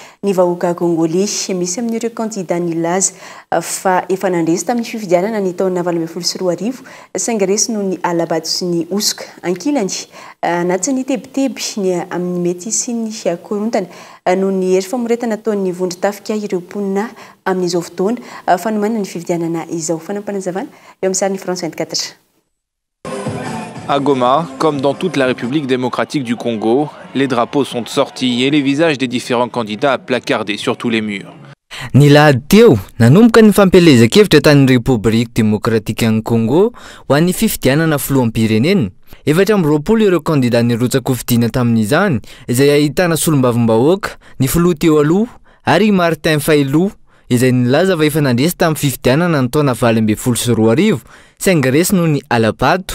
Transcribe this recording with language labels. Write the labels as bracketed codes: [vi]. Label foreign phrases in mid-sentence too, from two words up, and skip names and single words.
[mg] ny vahoaka congolais misy amin'ireo candidat nilaza fa efa nandresy tamin'ny fifidianana ny taona 2024 saingy resy noho ny alabato sy ny osoka ankilany anatin'ny tebiteby ny amin'ny mety sy ny korontana noho ny hery famoretana ataon'ny vondry tafika ireo mponina amin'izao fotoana fanomanana ny fifidianana izao fanampanazavana eo amin'ny sarin'ny France 24. [fr] À Goma, comme dans toute la République démocratique du Congo, les drapeaux sont sortis et les visages des différents candidats placardés sur tous les murs. [mg] Ny lahady teo nanomboka ny fampelezakevitra tany République démocratique an'i Congo ho an'ny fifidianana filoham-pirenena. 420 ireo candidat nirotsaka ho fidiana tamin'izany izay ahitana solombavambahoaka ny filoha teo aloha ary Martin Fayulu izay nilaza fa efa nandresy tamin'ny fifidianana ny taona 2024 saingy resy noho ny alabato.